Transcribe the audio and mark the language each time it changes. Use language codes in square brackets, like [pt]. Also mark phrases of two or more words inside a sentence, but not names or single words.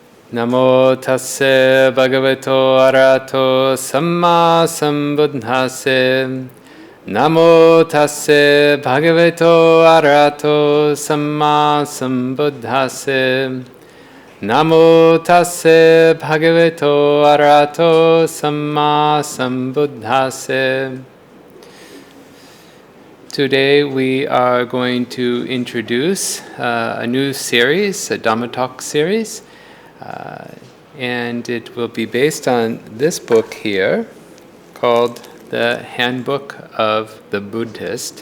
[pi] Namo tasse bhagavato arahato samma sambuddhase. Namo tasse bhagavato arahato samma sambuddhase. Namo tasse bhagavato arahato samma sambuddhase. [en] Today we are going to introduce a new series, a Dhamma talk series, and it will be based on this book here called The Handbook of the Buddhist.